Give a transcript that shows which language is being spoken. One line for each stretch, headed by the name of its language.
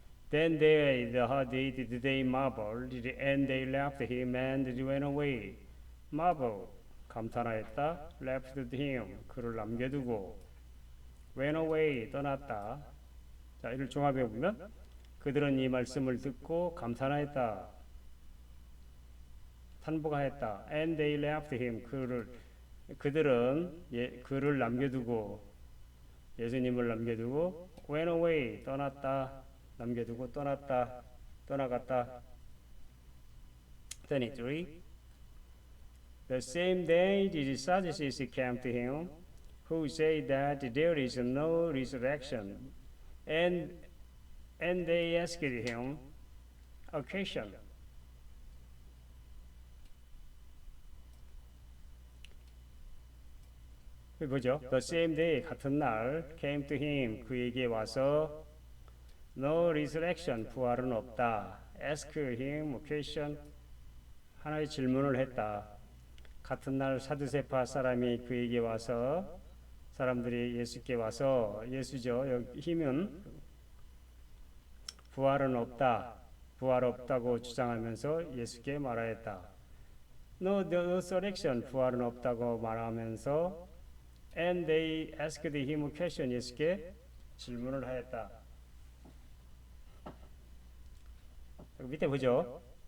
English: Then they marveled, and they left him and went away. marvel,
Korean: 감탄하였다.
English: left him,
Korean: 그를 남겨두고.
English: went away,
Korean: 떠났다. 자, 이를 종합해 보면 그들은 이 말씀을 듣고 감탄하였다. 탄복하였다.
English: and they left him,
Korean: 그들은 그를 남겨두고, 예수님을 남겨두고
English: went away,
Korean: 떠났다. 남겨두고 떠났다. 떠나갔다. 23.
English: The same day the Sadducees came to him, who say that there is no resurrection, and they asked him a question.
Korean: 보죠.
English: The same day,
Korean: 같은 날,
English: came to him,
Korean: 그에게 와서
English: no resurrection,
Korean: 부활은 없다.
English: ask him a question,
Korean: 하나의 질문을 했다. 같은 날 사두세파 사람이 그에게 와서, 사람들이 예수께 와서, 예수죠. 여기 힘은 부활은 없다. 부활 없다고 주장하면서 예수께 말하였다.
English: No resurrection,
Korean: 부활은 없다고 말하면서
English: and they asked him a question,
Korean: 예수께 질문을 하였다. 밑에 보죠.